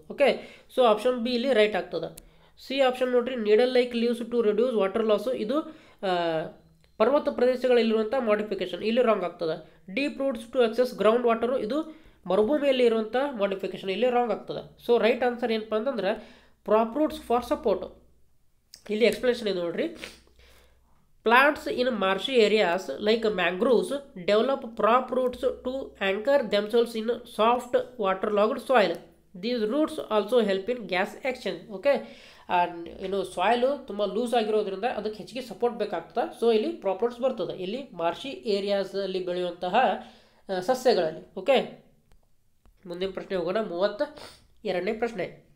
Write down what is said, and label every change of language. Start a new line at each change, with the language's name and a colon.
Kannada: Okay, so option B ಇಲ್ಲಿ right ಆಗ್ತದೆ. C option ನೋಡ್ರಿ,
English: needle like leaves to reduce water loss,
Kannada: ಇದು ಪರ್ವತ ಪ್ರದೇಶಗಳಲ್ಲಿರುವಂಥ ಮಾಡಿಫಿಕೇಶನ್, ಇಲ್ಲಿ ರಾಂಗ್ ಆಗ್ತದೆ.
English: deep roots to access ground water,
Kannada: ಇದು ಮರುಭೂಮಿಯಲ್ಲಿ ಇರುವಂಥ ಮಾಡಿಫಿಕೇಶನ್, ಇಲ್ಲಿ ರಾಂಗ್ ಆಗ್ತದೆ. ಸೊ ರೈಟ್ ಆನ್ಸರ್ ಏನಪ್ಪ ಅಂತಂದ್ರೆ
English: Prop roots for support.
Kannada: ಇಲ್ಲಿ ಎಕ್ಸ್ಪ್ಲನೇಷನ್ ಇದೆ ನೋಡ್ರಿ.
English: Plants in marshy areas like mangroves develop prop roots to anchor themselves in soft waterlogged soil. These roots also help in gas exchange.
Kannada: Okay, soil ತುಂಬ loose ಆಗಿರೋದ್ರಿಂದ ಅದಕ್ಕೆ ಹೆಚ್ಚಿಗೆ support ಬೇಕಾಗ್ತದೆ. So ಇಲ್ಲಿ prop roots ಬರ್ತದೆ ಇಲ್ಲಿ ಮಾರ್ಷಿ ಏರಿಯಾಸಲ್ಲಿ ಬೆಳೆಯುವಂತಹ ಸಸ್ಯಗಳಲ್ಲಿ. ಓಕೆ, ಮುಂದಿನ ಪ್ರಶ್ನೆ ಹೋಗೋಣ. 32ನೇ ಪ್ರಶ್ನೆ.